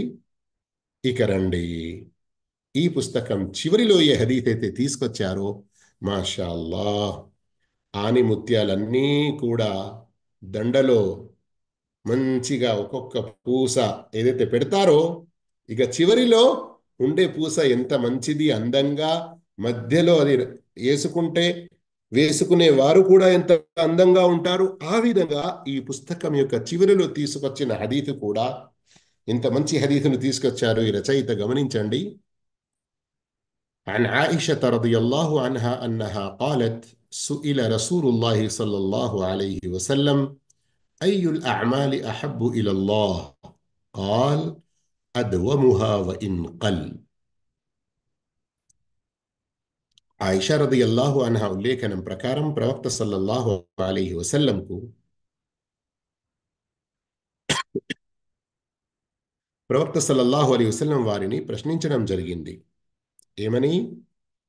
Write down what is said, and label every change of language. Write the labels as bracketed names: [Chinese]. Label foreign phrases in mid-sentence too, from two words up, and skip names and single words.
[Telugu] ఇక రండి, ఈ పుస్తకం చివరిలో ఏ హదీస్ అయితే తీసుకొచ్చారో, [Arabic] ما شاء الله, [Telugu] ఆనిముత్యాలన్నీ కూడా దండలో మంచిగా ఒక్కొక్క పూస ఏదైతే పెడతారో, ఇక చివరిలో ఉండే పూస ఎంత మంచిది, అందంగా మధ్యలో అది వేసుకుంటే వేసుకునే వారు కూడా ఎంత అందంగా ఉంటారు. ఆ విధంగా ఈ పుస్తకం యొక్క చివరిలో తీసుకొచ్చిన హదీతు కూడా ఇంత మంచి హదీతును తీసుకొచ్చారు ఈ రచయిత. గమనించండి. [Arabic] عن عائشة رضي الله عنها أنها قالت سئل رسول الله صلى الله عليه وسلم أي الأعمال أحب إلى الله قال أدومها وإن قل. [Telugu] ఆయిషా [Arabic] رضي الله عنها [Telugu] ఉల్లేఖనం ప్రకారం ప్రవక్త [Arabic] صلى الله عليه وسلم [Telugu] ప్రవక్త [Arabic] صلى الله عليه وسلم [Telugu] వారిని ప్రశ్నించడం జరిగింది.